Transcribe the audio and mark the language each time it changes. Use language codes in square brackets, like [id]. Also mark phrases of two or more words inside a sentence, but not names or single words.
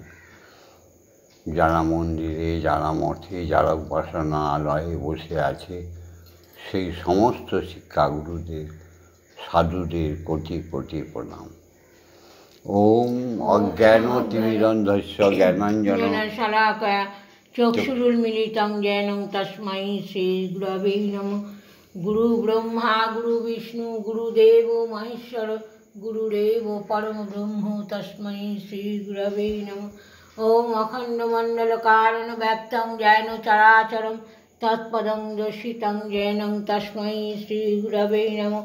[bn] যারা মন্দিরে, যারা মঠে, যারা উপাসনালয়ে বসে আছে, সেই সমস্ত শিক্ষাগুরুদের সাধুদের কোটি কোটি প্রণাম। [sa] ওম অজ্ঞানতিমিরন্ধস্য জ্ঞানাঞ্জনং শলাকয়া চক্ষুरुन्मीलितं येन तस्मै श्रीगुरवे नमः। गुरु ब्रह्मा गुरु विष्णु गुरुदेव महेश्वर गुरुरेव परमब्रह्म तस्मै श्रीगुरवे नमः। ओम अखण्डमण्डलकारणव्याप्तं येन चराचरं तत्पदं दर्शितं येन तस्मै श्रीगुरवे नमः।